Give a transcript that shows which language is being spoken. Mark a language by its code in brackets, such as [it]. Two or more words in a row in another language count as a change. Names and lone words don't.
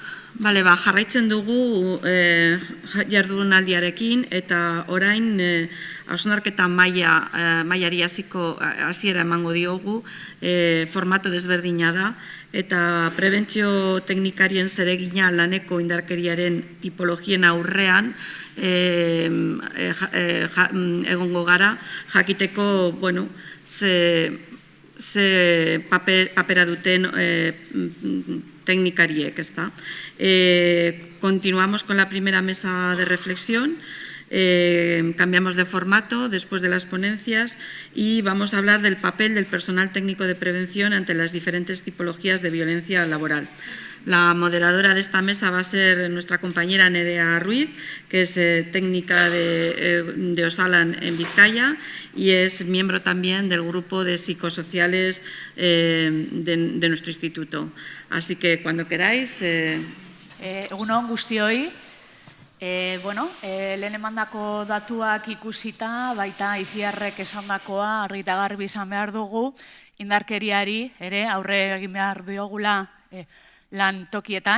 [eu] Jarraitzen dugu jardunaldiarekin eta orain hausnarketa mailari hasiera emango diogu, formato desberdina da eta prebentzio teknikarien zeregina laneko indarkeriaren tipologien aurrean egongo gara jakiteko ze papera duten teknikariek, ezta. [es] Continuamos con la primera mesa de reflexión, cambiamos de formato después de las ponencias y vamos a hablar del papel del personal técnico de prevención ante las diferentes tipologías de violencia laboral. La moderadora de esta mesa va a ser nuestra compañera Nerea Ruiz, que es técnica de Osalan en Vizcaya y es miembro también del grupo de psicosociales de nuestro instituto. Así que cuando queráis... [eu] Egunon guztioi, lehen emandako datuak ikusita, baita Itziarrek esandakoa argi eta garbi izan behar dugu, indarkeriari ere aurre egin behar diogula lan tokietan.